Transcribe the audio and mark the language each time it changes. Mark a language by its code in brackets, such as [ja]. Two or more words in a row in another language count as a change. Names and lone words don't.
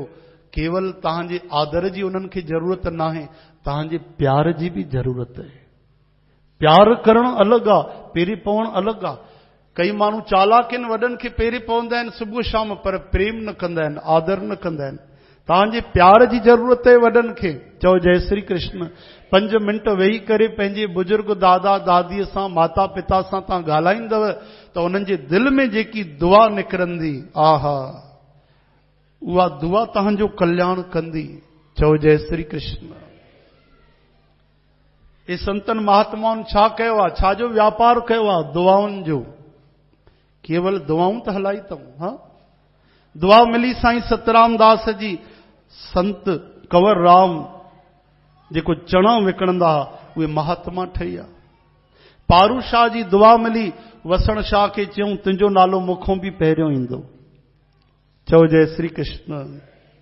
[sd] केवल तव्हांजे आदर जी उन्हनि खे ज़रूरत न आहे, तव्हांजे प्यार जी बि ज़रूरत आहे। प्यार करणु अलॻि आहे, पेरी पवणु अलॻि आहे। कई माण्हू चालाक आहिनि, वॾनि खे पेरी पवंदा आहिनि सुबुह शाम, पर प्रेम न कंदा आहिनि, आदर न कंदा आहिनि। तव्हांजे प्यार जी ज़रूरत आहे वॾनि खे। चओ जय श्री कृष्ण। 5 मिंट वेही करे पंहिंजे बुजुर्ग दादा दादीअ सां, माता पिता सां तव्हां ॻाल्हाईंदव त उन्हनि जे दिलि में जेकी दुआ निकिरंदी, आहा, उहा दुआ तव्हांजो कल्याण कंदी। चओ जय श्री कृष्ण। ये संतन महात्माउनि छा कयो आहे? छाजो व्यापार कयो आहे? दुआउनि जो। केवल दुआऊं त हलाई अथऊं। हा, दुआ मिली साईं सतराम दास जी, संत कंवर राम जेको चणा विकणंदा उहे महात्मा ठही आहे। पारू शाह जी दुआ मिली, वसण शाह खे चयूं तुंहिंजो नालो मुखों बि पहिरियों ईंदो। चओ जय श्री कृष्ण।